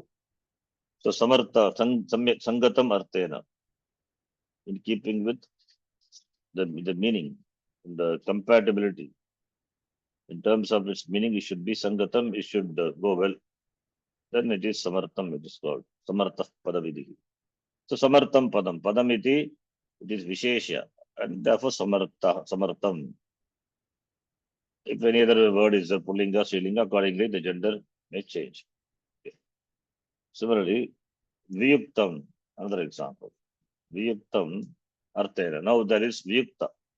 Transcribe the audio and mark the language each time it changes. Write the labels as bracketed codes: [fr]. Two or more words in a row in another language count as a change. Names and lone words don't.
[sa] So Samartha, Sangatam Arthena, [en] in keeping with the meaning, the compatibility. In terms of its meaning, it should be Sangatam, it should go well. Then it is Samartham, it is called. [sa] Samartha Padavidihi. So Samartham Padam. Padam iti, [en] it is Vishesha. And therefore Samartham. If any other word is a Pullinga, Strilinga, accordingly the gender may change. Okay. Similarly, Viyuktam, another example. [sa] Viyuktam Arthena. [en] Now there is Viyukta.